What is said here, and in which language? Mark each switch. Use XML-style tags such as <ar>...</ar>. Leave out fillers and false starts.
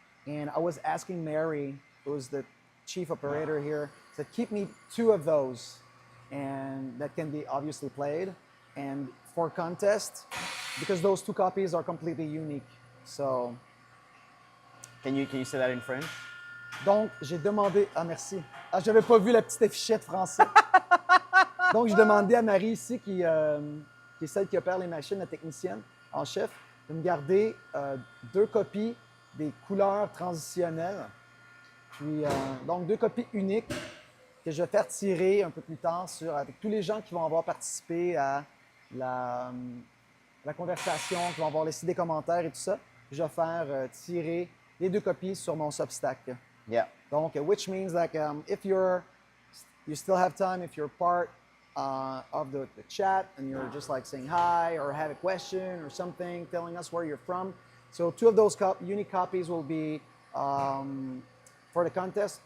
<en>And I was asking Mary, who's the chief operator here, said, keep me 2 of those. And that can be obviously played. And for contest, because those 2 copies are completely unique. So. Can you say that in French?</en> <fr>Donc, j'ai demandé... Ah, merci. Ah, j'avais pas vu la petite affichette français. Donc, j'ai demandé à Marie ici, qui est celle qui opère les machines, la technicienne en chef, de me garder 2 copies des couleurs transitionnelles. Puis, donc, 2 copies uniques que je vais faire tirer un peu plus tard avec tous les gens qui vont avoir participé à la conversation, qui vont avoir laissé des commentaires et tout ça. Je vais faire tirer les 2 copies sur mon Substack.</fr> <en>Yeah. Donc, which means like if you still have time, if you're part of the chat and you're just like saying hi or have a question or something, telling us where you're from. So 2 of those unique copies will be for the contest.</en>